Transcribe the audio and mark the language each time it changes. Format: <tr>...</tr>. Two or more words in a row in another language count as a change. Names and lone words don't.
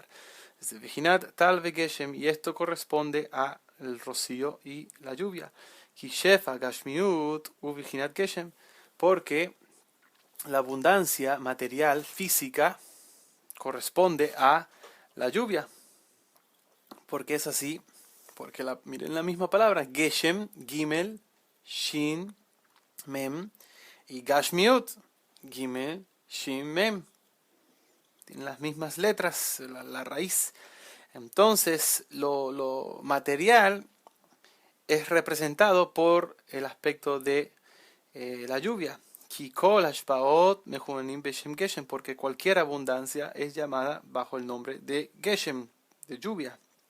<es>Desde</es> <he>בחינת טל וגשם,</he> <es>y esto corresponde al rocío y la lluvia.</es> <he>כי שפע גשמיות הוא בחינת גשם,</he> <es>porque la abundancia material, física, corresponde a la lluvia. Porque es así, porque miren la misma palabra,</es> <he>גשם, גימל, שין, מם, y גשמיות, גימל, שין, מם.</he> <es>Tienen las mismas letras, la raíz. Entonces, lo material es representado por el aspecto de la lluvia. Porque cualquier abundancia es llamada bajo el nombre de Geshem, de lluvia.</es>